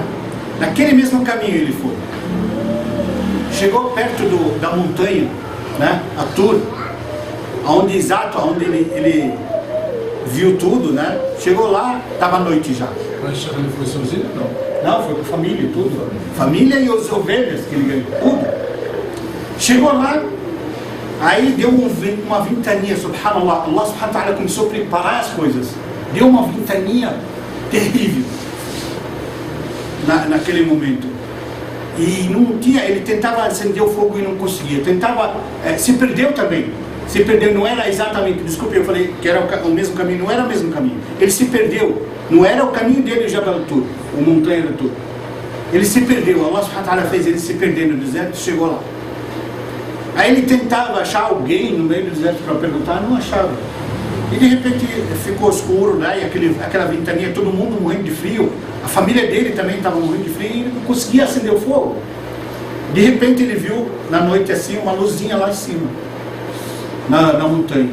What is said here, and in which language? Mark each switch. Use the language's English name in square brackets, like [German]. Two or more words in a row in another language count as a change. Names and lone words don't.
[Portuguese] Naquele mesmo caminho ele foi. Chegou perto da montanha, né, a Tur, onde ele viu tudo, né? Chegou lá, estava noite já. Mas ele foi sozinho? Não. Não, foi com a família, tudo. Família e as ovelhas que ele ganhou, tudo. Chegou lá, aí deu uma ventania, subhanallah. [Arabic] الله سبحانه وتعالى [Portuguese] começou a preparar as coisas. Deu uma ventania terrível naquele momento. E não tinha, ele tentava acender o fogo e não conseguia. Tentava, se perdeu também. Se perdeu, não era exatamente, desculpe, eu falei que era o mesmo caminho, não era o mesmo caminho. Ele se perdeu, não era o caminho dele, o Jabal Tur, o montanha do Tur. Ele se perdeu, [Arabic] الله سبحانه وتعالى [Portuguese] fez ele se perder no deserto e chegou lá. Aí ele tentava achar alguém no meio do deserto para perguntar, não achava. E de repente ficou escuro, né? E aquela ventania, todo mundo morrendo de frio. A família dele também estava morrendo de frio e ele não conseguia acender o fogo. De repente ele viu na noite assim uma luzinha lá em cima, na montanha.